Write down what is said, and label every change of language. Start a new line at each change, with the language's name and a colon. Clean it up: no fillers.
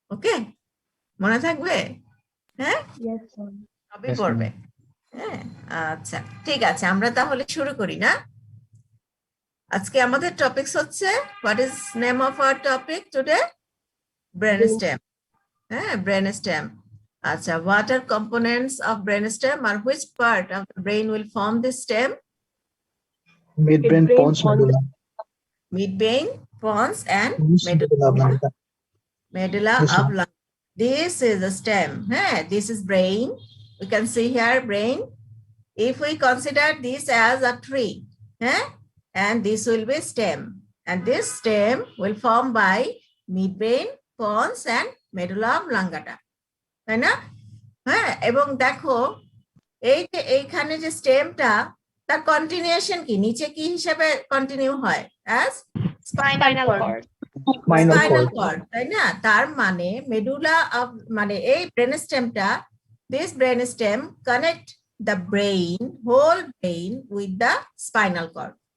Bangla: ওকে, মনে থাকবে? হ্যাঁ, সবই পড়বে। হ্যাঁ, আচ্ছা ঠিক আছে, আমরা তাহলে শুরু করি না? আজকে আমাদের টপিকস হচ্ছে,
English: What is name of our topic today?
Bangla: Brainstem. হ্যাঁ, ব্রেনস্টেম। আচ্ছা,
English: what are components of brainstem, or which part of the brain will form this stem? Midbrain, pons, medulla. Midbrain, pons, and Medulla oblongata. medulla Yes, ma'am. oblongata. This is a stem. Hey, this is brain. We can see here brain. If we consider this as a tree, and this will be stem, and this stem will form by midbrain, pons, and medulla oblongata.
Bangla: তাই না? হ্যাঁ, এবং দেখো এই যে এইখানে যে স্টেমটা, তার কন্টিনিউশন কি, নিচে কি হিসেবে কন্টিনিউ হয়?
English: As Spinal cord.
Bangla: Spinal cord, তাই না? তার মানে মেডুলা অফ, মানে এই brain স্টেমটা,
English: This brain stem connect the brain, whole brain with the spinal cord.